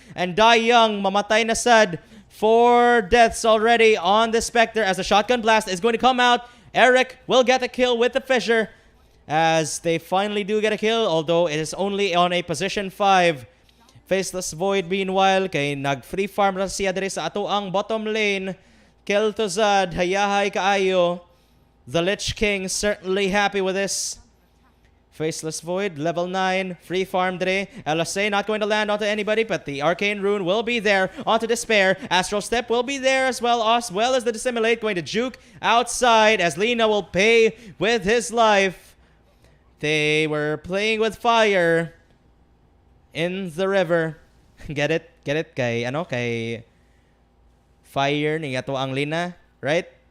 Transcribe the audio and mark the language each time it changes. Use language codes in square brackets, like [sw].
[en] And Dai Young, [ceb] mamatay na sad. [en] 4 deaths already on the Spectre, as the shotgun blast is going to come out. Eric will get a kill with the fissure, as they finally do get a kill, although it is only on a position 5. [ceb] Faceless Void meanwhile, kay nag-free farm na siya diri sa ato ang bottom lane. [en] Kel'Thuzad, [ceb] hayahay kaayo. [en] The Lich King certainly happy with this. Faceless Void, level 9, free farm today. LSA not going to land onto anybody, but the Arcane Rune will be there onto Despair. Astral Step will be there as well as the Dissimulate going to juke outside as Lina will pay with his life. They were playing with fire in the river. Get it? Get it? [ceb] Kay fire ni ato ang Lina, right?